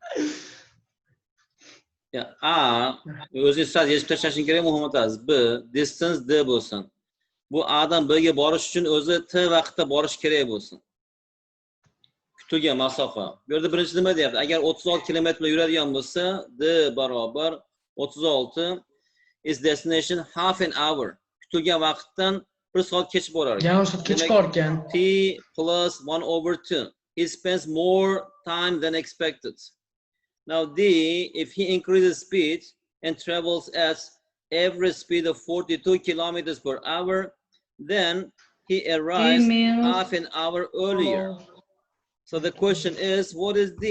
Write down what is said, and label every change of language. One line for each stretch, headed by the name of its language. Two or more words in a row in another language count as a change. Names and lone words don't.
Uzbek: Ya, o'zingiz sal yechib tashlashing kerak Akhmedov. B distance d bo'lsin. Bu A'dan B'ga borish uchun o'zi t vaqtda borish kerak bo'lsin. Kutilgan masofa. Bu yerda birinchi nima deyapti? Agar 36 kilometr yuradigan bo'lsa, d barobar 36
English: is destination half an hour.
Uzbek: Kutilgan vaqtdan 1 soat kech borar ekan. Yarim soat kech bor ekan.
English: T plus 1/2. He spends more time than expected. Now D, if he increases speed and travels at average speed of 42 kilometers per hour, then he arrives half an hour earlier. So the question is, what is D?